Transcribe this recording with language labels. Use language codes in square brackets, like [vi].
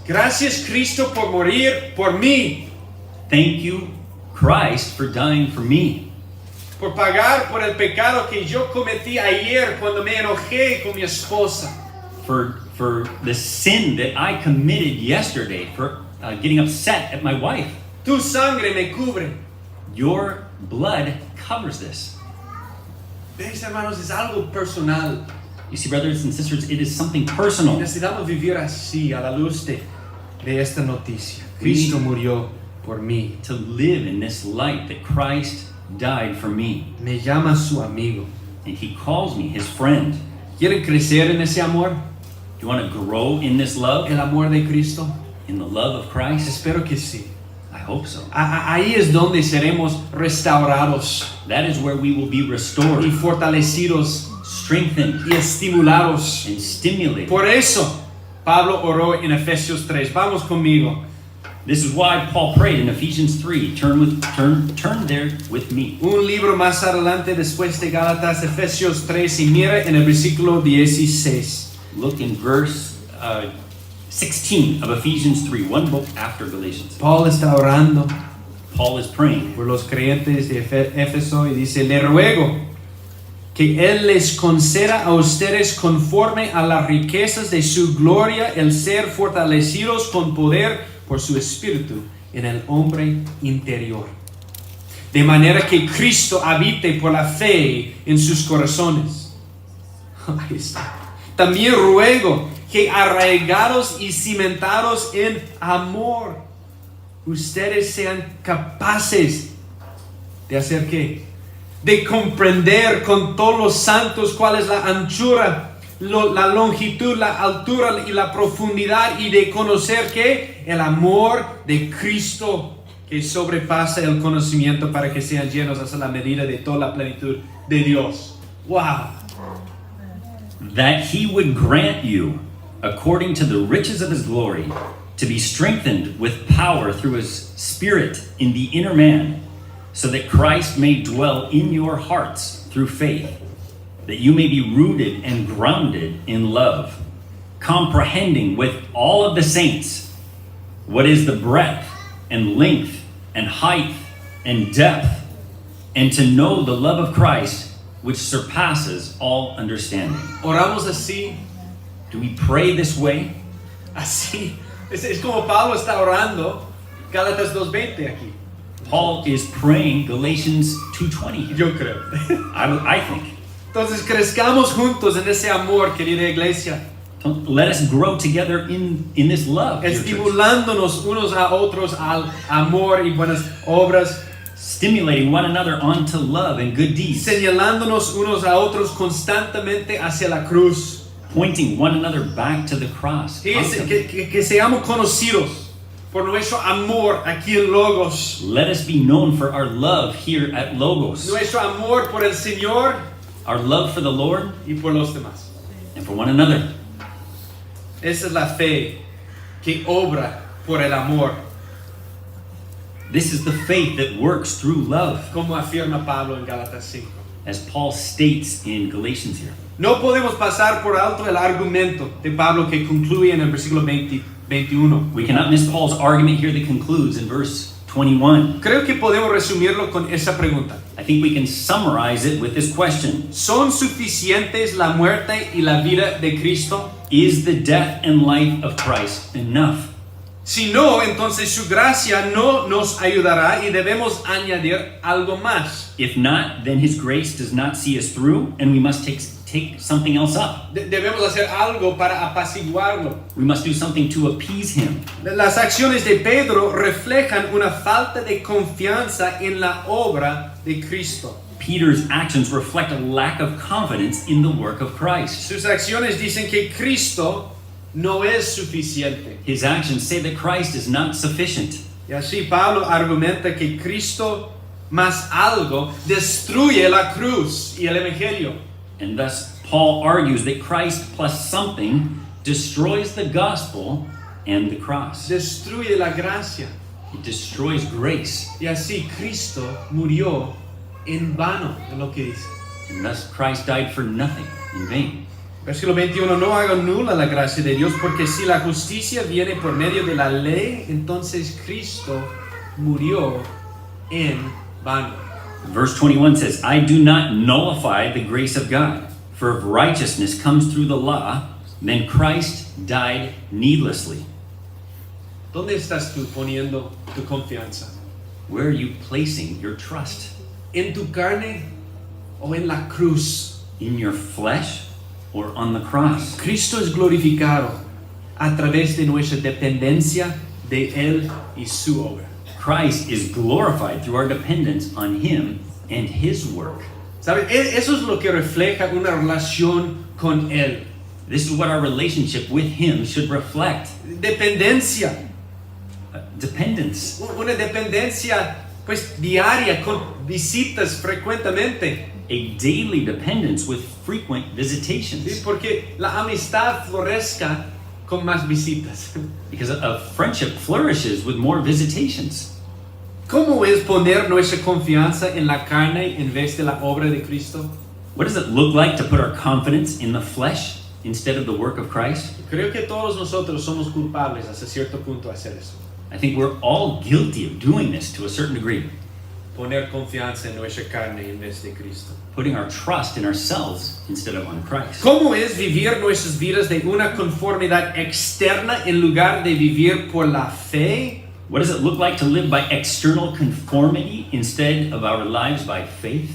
[es] Gracias Cristo por morir por mí. [en] Thank you, Christ, for dying for me. [es] Por pagar por el pecado que yo cometí ayer cuando me enojé con mi esposa. [en] For the sin that I committed yesterday, for getting upset at my wife. [es] Tu sangre me cubre. [en] Your blood covers this. [es] ¿Ves, hermanos? Es algo personal. [en] You see, brothers and sisters, it is something personal. [es] Necesitamos vivir así, a la luz de esta noticia. Cristo murió por mí. [en] To live in this light that Christ died for me. [es] Me llama su amigo. [en] And he calls me his friend. [es] ¿Quieren crecer en ese amor? [en] Do you want to grow in this love? [es] ¿El amor de Cristo? [en] In the love of Christ? [es] Espero que sí. [en] I hope so. [es] Ahí es donde seremos restaurados [en] That is where we will be restored, [es] y fortalecidos [en] strengthened, [es] y estimulados. [en] and stimulated. [es] Por eso, Pablo oró en Efesios 3. Vamos conmigo. [en] This is why Paul prayed in Ephesians 3. Turn there with me. [es] Un libro más adelante después de Gálatas, Efesios 3, y mira en el versículo 16. [en] Look in verse 16 of Ephesians 3, one book after Galatians. [es] Paul está orando [en] Paul is praying [es] por los creyentes de Éfeso y dice, le ruego que Él les conceda a ustedes conforme a las riquezas de su gloria el ser fortalecidos con poder por su espíritu en el hombre interior. De manera que Cristo habite por la fe en sus corazones. Ahí está. También ruego que arraigados y cimentados en amor, ustedes sean capaces de hacer qué? De comprender con todos los santos cuál es la anchura, la longitud, la altura y la profundidad, y de conocer que el amor de Cristo que sobrepasa el conocimiento, para que sean llenos hasta la medida de toda la plenitud de Dios. [en] Wow. That he would grant you, according to the riches of his glory, to be strengthened with power through his Spirit in the inner man, so that Christ may dwell in your hearts through faith, that you may be rooted and grounded in love, comprehending with all of the saints what is the breadth and length and height and depth, and to know the love of Christ, which surpasses all understanding. [es] Oramos así, [en] Do we pray this way? [es] así. Es como Pablo está orando Gálatas 2:20 aquí. [en] Paul is praying Galatians 2:20. [es] Yo creo. [en] I think. [es] Entonces crezcamos juntos en ese amor, querida iglesia, [en] Let us grow together in this love. dear church. [es] estimulándonos unos a otros al amor y buenas obras, [en] Stimulating one another onto love and good deeds. [es] señalándonos unos a otros constantemente hacia la cruz. [en] Pointing one another back to the cross. constantly. [es] Que seamos conocidos por nuestro amor aquí en Logos, [en] Let us be known for our love here at Logos. [es] nuestro amor por el Señor [en] Our love for the Lord [es] y por los demás. [en] and for one another. [es] Esa es la fe que obra por el amor, [en] This is the faith that works through love, [es] como afirma Pablo en Gálatas 5. [en] as Paul states in Galatians here. [es] No podemos pasar por alto el argumento de Pablo que concluye en el versículo 21. [en] We cannot miss Paul's argument here that concludes in verse 21. [es] Creo que podemos resumirlo con esa pregunta. [en] I think we can summarize it with this question. [es] ¿Son suficientes la muerte y la vida de Cristo? [en] Is the death and life of Christ enough? [es] Si no, entonces su gracia no nos ayudará y debemos añadir algo más. [en] If not, then his grace does not see us through, and we must take something else up. [es] Debemos hacer algo para apaciguarlo. [en] We must do something to appease him. [es] Las acciones de Pedro reflejan una falta de confianza en la obra de Cristo. [en] Peter's actions reflect a lack of confidence in the work of Christ. [es] Sus acciones dicen que Cristo no es suficiente. [en] His actions say that Christ is not sufficient. [es] Y así Pablo argumenta que Cristo más algo destruye la cruz y el evangelio. [en] And thus, Paul argues that Christ plus something destroys the gospel and the cross. [es] Destruye la gracia. [en] It destroys grace. [es] Y así Cristo murió en vano, es lo que dice. [en] And thus, Christ died for nothing, in vain. [es] Versículo 21, no haga nula la gracia de Dios, porque si la justicia viene por medio de la ley, entonces Cristo murió en vano. [en] Verse 21 says, I do not nullify the grace of God, for if righteousness comes through the law, then Christ died needlessly. [es] ¿Dónde estás tú poniendo tu confianza? [en] Where are you placing your trust? [es] ¿En tu carne o en la cruz? [en] In your flesh or on the cross? [es] Cristo es glorificado a través de nuestra dependencia de Él y su obra. [en] Christ is glorified through our dependence on Him and His work. [es] ¿Sabes? Eso es lo que refleja una relación con Él. [en] This is what our relationship with Him should reflect. [es] Dependencia. [en] Dependence. [es] Una dependencia pues diaria con visitas frecuentemente. [en] A daily dependence with frequent [es] ¿Sí? [en] visitations. [es] Porque la amistad florezca con más visitas. [en] Because a friendship flourishes with more visitations. [es] ¿Cómo es poner nuestra confianza en la carne en vez de la obra de Cristo? [en] What does it look like to put our confidence in the flesh instead of the work of Christ? [es] Creo que todos nosotros somos culpables hasta cierto punto de hacer eso. [en] I think we're all guilty of doing this to a certain degree. [es] Poner confianza en nuestra carne en vez de Cristo. [en] Putting our trust in ourselves instead of on Christ. [es] ¿Cómo es vivir nuestras vidas de una conformidad externa en lugar de vivir por la fe? [en] What does it look like to live by external conformity instead of our lives by faith?